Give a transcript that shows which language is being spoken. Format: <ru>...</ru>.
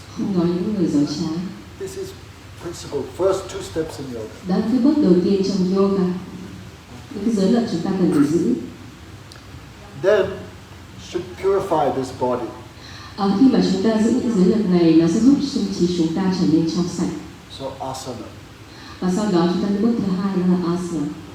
<vi>Không nói những lời dối trá.</vi> <en>This is principle. First 2 steps in yoga.</en> <vi>Đó là cái bước đầu tiên trong yoga. Những cái giới luật chúng ta cần phải giữ.</vi> <en>Then should purify this body.</en> <vi>Khi mà chúng ta giữ những giới luật này, nó sẽ giúp tâm trí chúng ta trở nên trong sạch.</vi> <en>So asana.</en> <vi>Và sau đó chúng ta đến bước thứ hai đó là asana.</vi>